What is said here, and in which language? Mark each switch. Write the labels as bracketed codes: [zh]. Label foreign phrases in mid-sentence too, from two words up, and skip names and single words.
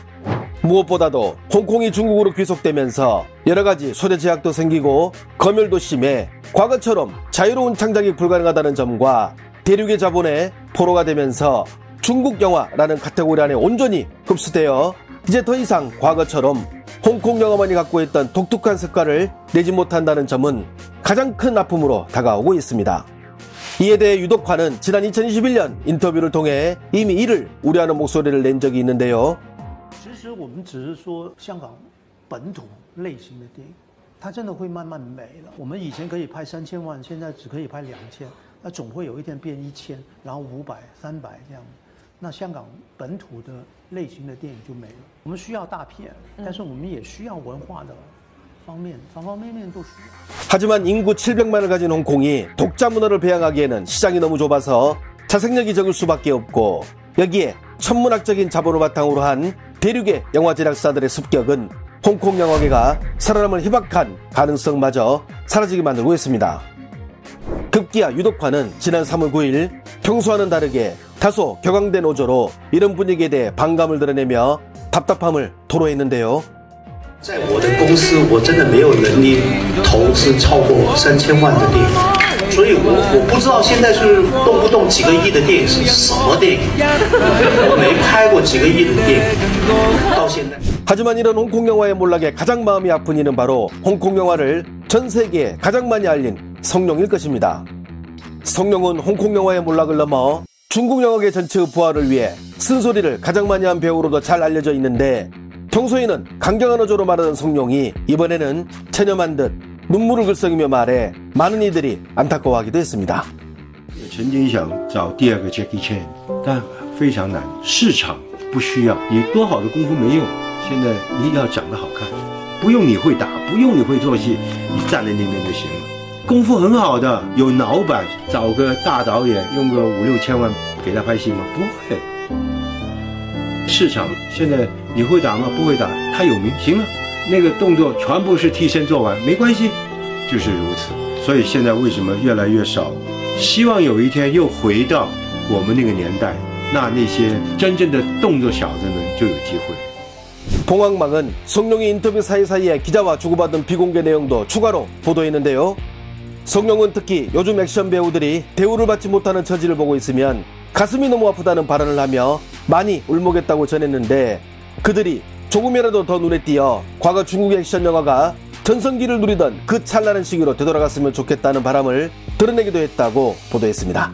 [ko] 무엇보다도 홍콩이 중국으로 귀속되면서 여러가지 소재 제약도 생기고 검열도 심해 과거처럼 자유로운 창작이 불가능하다는 점과 대륙의 자본에 포로가 되면서 중국 영화라는 카테고리 안에 온전히 흡수되어 이제 더 이상 과거처럼 홍콩 영화만이 갖고 있던 독특한 색깔을 내지 못한다는 점은 가장 큰 아픔으로 다가오고 있습니다. 이에 대해 유독화는 지난 2021년 인터뷰를 통해 이미 이를 우려하는 목소리를 낸 적이 있는데요. [zh] 其实我们只是说香港本土类型的电影，它真的会慢慢没了。我们以前可以拍3000万，现在只可以拍2000。那总会有一天变1000，然后500、300这样。那香港本土的类型的电影就没了。我们需要大片，但是我们也需要文化的方面，方方面面都需要。 [ko] 하지만 인구 700만을 가진 홍콩이 독자 문화를 배양하기에는 시장이 너무 좁아서 자생력이 적을 수밖에 없고, 여기에 천문학적인 자본을 바탕으로 한 대륙의 영화 제작사들의 습격은 홍콩 영화계가 살아남을 희박한 가능성마저 사라지게 만들고 있습니다. 급기야 유독화는 지난 3월 9일 평소와는 다르게 다소 격앙된 어조로 이런 분위기에 대해 반감을 드러내며 답답함을 토로했는데요. [zh] 在我的公司，我真的没有能力投资超过3000万的电影，所以我不知道现在是动不动几个亿的电影是什么电影，我没拍过几个亿的电影，到现在。 [ko] 하지만 이런 홍콩 영화의 몰락에 가장 마음이 아픈 이는 바로 홍콩 영화를 전 세계에 가장 많이 알린 성룡일 것입니다. 성룡은 홍콩 영화의 몰락을 넘어 중국 영화계 전체의 부활을 위해 쓴소리를 가장 많이 한 배우로도 잘 알려져 있는데, 평소에는 강경한 어조로 말하던 성룡이 이번에는 체념한 듯 눈물을 글썽이며 말해 많은 이들이 안타까워하기도 했습니다. [zh] 曾经想找第二个 Jackie Chan， 但非常难，市场不需要，你多好的功夫没用。现在你要长得好看，不用你会打，不用你会做戏，你站在那边就行了。功夫很好的，有脑板，找个大导演用个5、6千万给他拍戏吗？不会。市场现在你会打吗？不会打，他有名，行了，那个动作全部是替身做完，没关系，就是如此。所以现在为什么越来越少？希望有一天又回到我们那个年代，那些真正的动作小子们就有机会。 [ko] 봉황망은 성룡이 인터뷰 사이사이에 기자와 주고받은 비공개 내용도 추가로 보도했는데요. 성룡은 특히 요즘 액션 배우들이 대우를 받지 못하는 처지를 보고 있으면 가슴이 너무 아프다는 발언을 하며 많이 울먹였다고 전했는데, 그들이 조금이라도 더 눈에 띄어 과거 중국 액션 영화가 전성기를 누리던 그 찬란한 시기로 되돌아갔으면 좋겠다는 바람을 드러내기도 했다고 보도했습니다.